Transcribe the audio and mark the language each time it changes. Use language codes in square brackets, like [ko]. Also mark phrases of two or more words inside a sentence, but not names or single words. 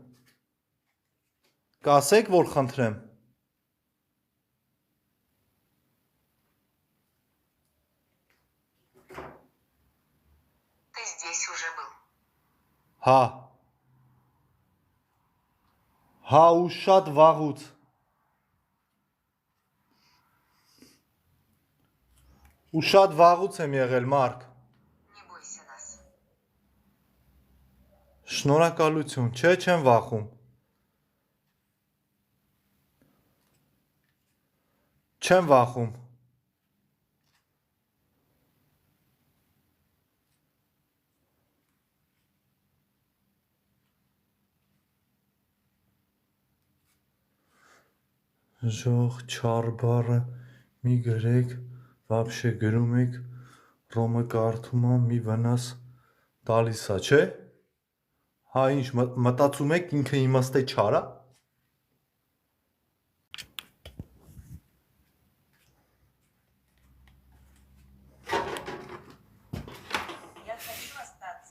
[hy] Կասեք, որ խնդրեմ։ [ru] Ты здесь уже был. [hy] Հա։ Հա ու շատ վաղուց։ Ու շատ վաղուց եմ եղել, Մարկ։ [ru] Не бойся нас. [hy] Շնորհակալություն, չէ, չեմ վախում։ Չեմ վախում։ Ժող չար բառը մի գրեք, вообще գրում եք, Ռոմը կարդում ա մի վնաս տալիս ա, չէ։ Հա ինչ մտածում եք ինքը իմաստե չար ա։ [ru] Я хочу остаться.